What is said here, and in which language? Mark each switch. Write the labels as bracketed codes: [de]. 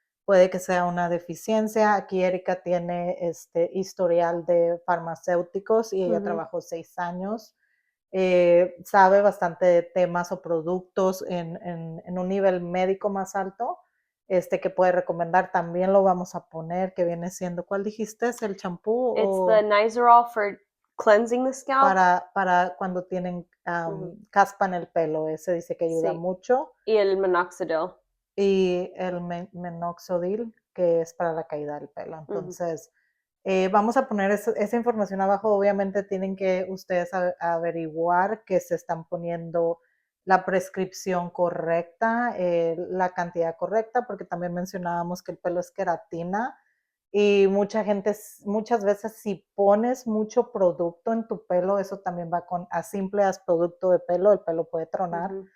[es] Puede que sea una deficiencia. Aquí Erika tiene historial de farmacéuticos y ella trabajó 6 años. Sabe bastante de temas o productos en un nivel médico más alto. Que puede recomendar, también lo vamos a poner, que viene siendo, ¿cuál dijiste? ¿Es el champú? [en] It's the Nizoral for cleansing the scalp. [es] Para cuando tienen caspa en el pelo, ese dice que ayuda mucho. Y el Minoxidil. Y el Minoxidil, que es para la caída del pelo. Entonces, vamos a poner esa información abajo. Obviamente tienen que ustedes averiguar que se están poniendo la prescripción correcta, la cantidad correcta, porque también mencionábamos que el pelo es queratina y muchas veces si pones mucho producto en tu pelo, eso también va a [en] simple as [es] producto de pelo, el pelo puede tronar.